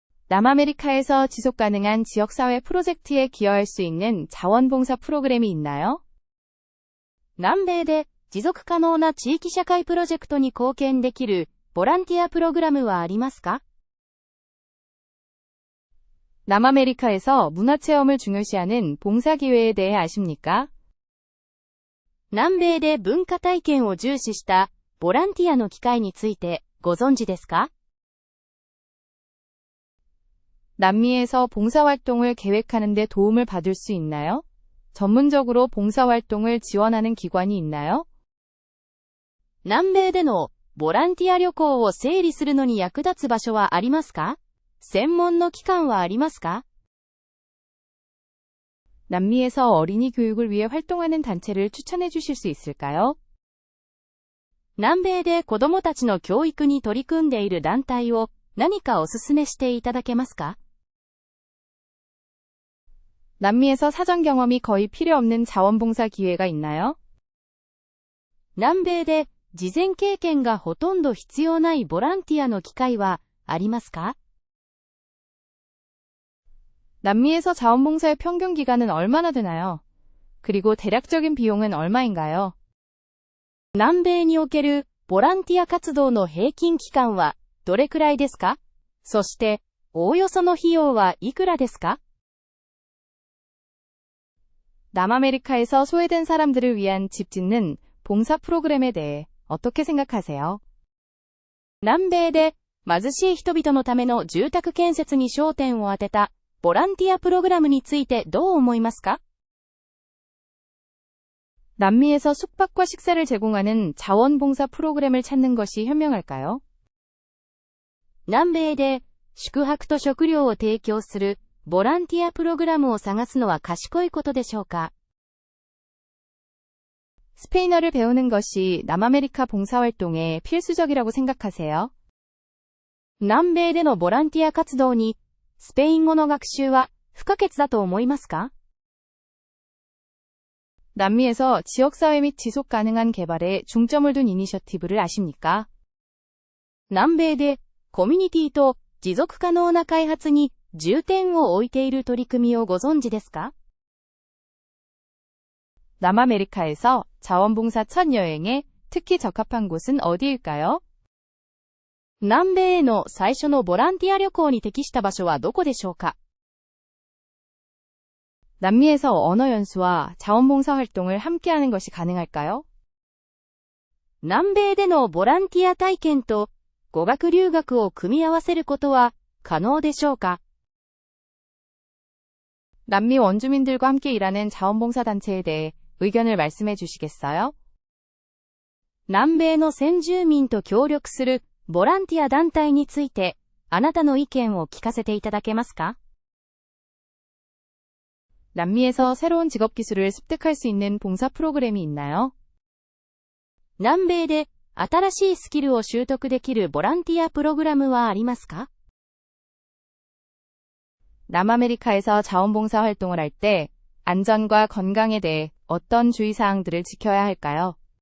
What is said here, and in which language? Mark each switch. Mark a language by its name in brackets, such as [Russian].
[Korean] 남아메리카에서 지속 가능한 지역사회 프로젝트에 기여할 수 있는 자원봉사 프로그램이 있나요? [Japanese] 南米で持続可能な地域社会プロジェクトに貢献できるボランティアプログラムはありますか？ [Korean] 남아메리카에서 문화체험을 중요시하는 봉사 기회에 대해 아십니까? [Japanese] 南米で文化体験を重視したボランティアの機会についてご存知ですか？ [Korean] 남미에서 봉사활동을 계획하는 데 도움을 받을 수 있나요? 전문적으로 봉사활동을 지원하는 기관이 있나요? [Japanese] 南米でのボランティア旅行を整理するのに役立つ場所はありますか？専門の機関はありますか？ [Korean] 남미에서 어린이 교육을 위해 활동하는 단체를 추천해 주실 수 있을까요? [Japanese] 南米で子供たちの教育に取り組んでいる団体を何かお勧めしていただけますか？ [Korean] 남미에서 사전 경험이 거의 필요 없는 자원봉사 기회가 있나요? [Japanese] 南米で事前経験がほとんど必要ないボランティアの機会はありますか？ [Korean] 남미에서 자원봉사의 평균 기간은 얼마나 되나요? 그리고 대략적인 비용은 얼마인가요? [Japanese] 南米におけるボランティア活動の平均期間はどれくらいですか？そして、おおよその費用はいくらですか？ [Korean] 남아메리카에서 소외된 사람들을 위한 집 짓는 봉사 프로그램에 대해 어떻게 생각하세요? [Japanese] 南米で貧しい人々のための住宅建設に焦点を当てたボランティアプログラムについてどう思いますか？ [Korean] 남미에서 숙박과 식사를 제공하는 자원봉사 프로그램을 찾는 것이 현명할까요? [Japanese] 南米で宿泊と食料を提供するボランティアプログラムを探すのは賢いことでしょうか？ [Korean] 스페인어를 배우는 것이 남아메리카 봉사활동에 필수적이라고 생각하세요? [Japanese] 南米でのボランティア活動にスペイン語の学習は不可欠だと思いますか？ [Korean] 남미에서 지역사회 및 지속 가능한 개발에 중점을 둔 이니셔티브를 아십니까? [Japanese] 南米でコミュニティと持続可能な開発に重点を置いている取り組みをご存知ですか？ [Korean] 남아메리카에서 자원봉사 첫 여행에 특히 적합한 곳은 어디일까요? [Japanese] 南米への最初のボランティア旅行に適した場所はどこでしょうか？ [Korean] 남미에서 언어 연수와 자원봉사 활동을 함께하는 것이 가능할까요? [Japanese] 南米でのボランティア体験と語学留学を組み合わせることは可能でしょうか？ [Korean] 남미 원주민들과 함께 일하는 자원봉사 단체에 대해 의견을 말씀해 주시겠어요? [Japanese] 南米の先住民と協力するボランティア団体についてあなたの意見を聞かせていただけますか？ [Korean] 남미에서 새로운 직업 기술을 습득할 수 있는 봉사 프로그램이 있나요? [Japanese] 南米で新しいスキルを習得できるボランティアプログラムはありますか？ [Korean] 남아메리카에서 자원봉사 활동을 할 때 안전과 건강에 대해 어떤 주의사항들을 지켜야 할까요?